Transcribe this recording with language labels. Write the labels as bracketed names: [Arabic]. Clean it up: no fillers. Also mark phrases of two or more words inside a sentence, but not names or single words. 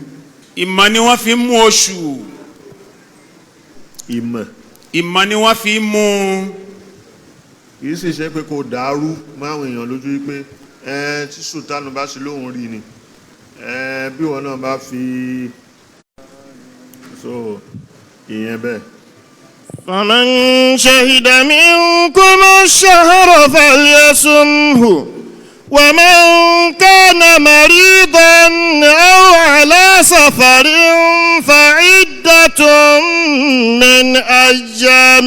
[Yoruba] ìmọ̀ ni wọ́n fi ń mú oṣù. ìmọ̀ ni wọ́n fi ń mú. kì í sì ṣe pé kò dàrú máwọn èèyàn lójú wípé tí sultanu bá ṣe lóhùn rí ni bí wọn náà bá fi so ìyẹn bẹ́ẹ̀. [Arabic] فمن شهد منكم الشهر فليصمه ومن كان مريضا أو على سفر فعدة من أيام